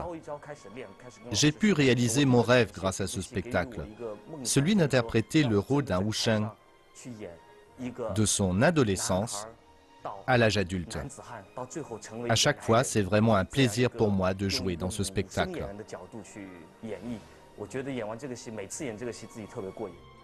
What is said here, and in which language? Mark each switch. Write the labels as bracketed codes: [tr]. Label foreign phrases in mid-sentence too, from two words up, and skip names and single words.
[fr] J'ai pu réaliser mon rêve grâce à ce spectacle, celui d'interpréter le rôle d'un Wu Sheng, de son adolescence à l'âge adulte. À chaque fois, c'est vraiment un plaisir pour moi de jouer dans ce spectacle. [zh] 我觉得演完这个戏，每次演这个戏自己特别过瘾。